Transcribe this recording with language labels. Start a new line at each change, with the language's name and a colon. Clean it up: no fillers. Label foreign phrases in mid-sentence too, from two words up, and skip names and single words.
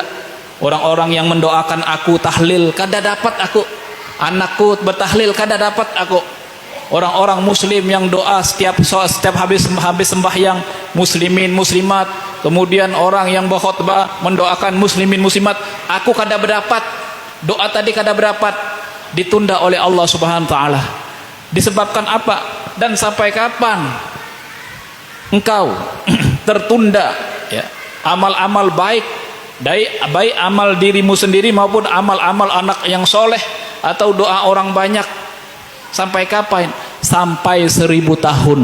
Indonesian: Orang-orang yang mendoakan aku tahlil kada dapat aku, anakku bertahlil kada dapat aku. Orang-orang muslim yang doa setiap habis sembahyang, muslimin muslimat, kemudian orang yang berkhutbah mendoakan muslimin muslimat, aku kada berdapat. Doa tadi kada berdapat, ditunda oleh Allah
Arabic: Subhanahu wa taala.
Indonesian: Disebabkan apa? Dan sampai kapan engkau tertunda ya, amal-amal baik, baik amal dirimu sendiri maupun amal-amal anak yang soleh atau doa orang banyak? Sampai kapan? Sampai 1000 tahun.